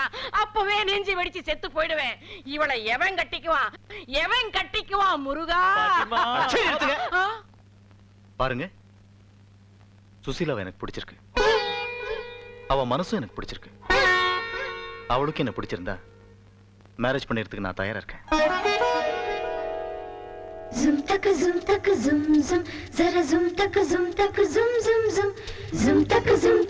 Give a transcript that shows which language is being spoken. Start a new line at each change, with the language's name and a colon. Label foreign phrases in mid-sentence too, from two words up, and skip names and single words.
Tamil: அப்பவே நெஞ்சு வெடிச்சு செத்து போயிடுவேன். இவளை எவன் கட்டிக்குவான்? எவன் கட்டிக்குவான்? முருகா! பாருங்க, சுசீலாவை எனக்கு பிடிச்சிருக்கு. அவ மனசும் எனக்கு பிடிச்சிருக்கு. அவளுக்கு என்ன பிடிச்சிருந்தா மேரேஜ் பண்ணிக்கிறதுக்கு நான் தயாரா இருக்கேன். Zum tak zum tak zum zum, zara zum tak zum tak zum zum zum, zum tak zum.